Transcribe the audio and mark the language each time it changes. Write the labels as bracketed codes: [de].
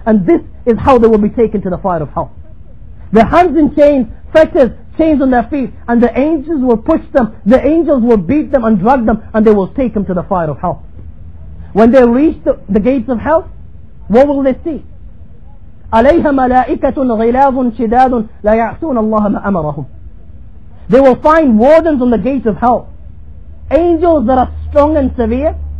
[en] And this is how they will be taken to the fire of hell. Their hands in chains, fetters, chains on their feet, and the angels will push them, the angels will beat them and drag them, and they will take them to the fire of hell. When they reach the gates of hell, what will they see? [ar] عليها ملائكة غلاظ شداد لا يعصون الله ما أمرهم. [en] They will find wardens on the gates of hell, angels that are strong and severe,